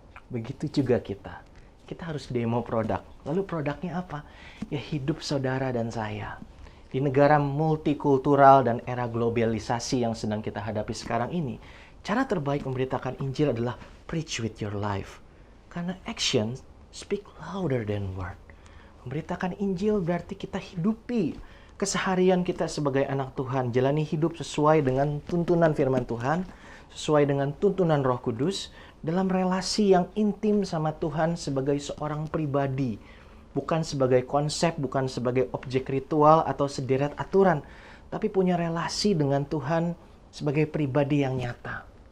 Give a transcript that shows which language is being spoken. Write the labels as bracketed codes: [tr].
[id] Begitu juga kita. Kita harus demo produk. Lalu produknya apa? Ya hidup saudara dan saya. Di negara multikultural dan era globalisasi yang sedang kita hadapi sekarang ini, cara terbaik memberitakan Injil adalah [en] preach with your life. Karena action speak louder than word. [id] Memberitakan Injil berarti kita hidupi keseharian kita sebagai anak Tuhan, jalani hidup sesuai dengan tuntunan firman Tuhan, sesuai dengan tuntunan Roh Kudus, dalam relasi yang intim sama Tuhan sebagai seorang pribadi, bukan sebagai konsep, bukan sebagai objek ritual atau sederet aturan, tapi punya relasi dengan Tuhan sebagai pribadi yang nyata.